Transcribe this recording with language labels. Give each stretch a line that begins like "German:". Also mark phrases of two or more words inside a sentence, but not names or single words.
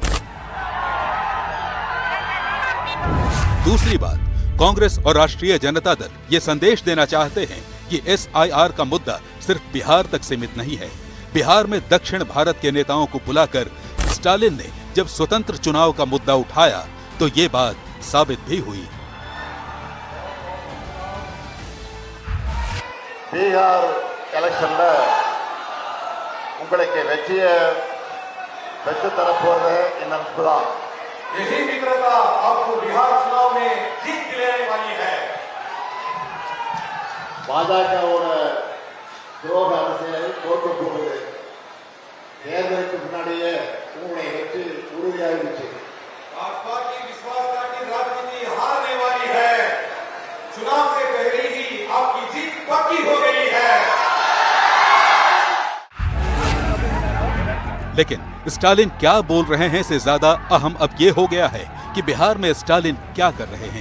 Hindi: दूसरी बात, कांग्रेस और राष्ट्रीय जनता दल ये संदेश देना चाहते हैं कि एसआईआर का मुद्दा सिर्फ बिहार तक सीमित नहीं है। बिहार में दक्षिण भारत के नेताओं को बुलाकर स्टालिन ने जब स्वतंत्र चुनाव का मुद्दा उठाया तो ये बात साबित भी हुई।
Tamil: பீகார் எலெக்ஷன்ல உங்களுக்கு வெற்றியை பெற்று தரப்போவது என் நம்பிக்கைதான்।
Hindi: यही मित्रता आपको बिहार चुनाव में जीत दिलाने वाली है।
Tamil: பாஜகவோட துரோக அரசியலை தோற்க போகுது. தேர்தலுக்கு முன்னாடியே உங்களுடைய வெற்றி உறுதியாகிடுச்சு.
Hindi: भाजपा की विश्वासघात की राजनीति हारने वाली है. चुनाव से पहले ही आपकी जीत पक्की हो गई है. लेकिन स्टालिन क्या बोल रहे हैं से ज्यादा अहम अब ये हो गया है कि बिहार में स्टालिन क्या कर रहे हैं।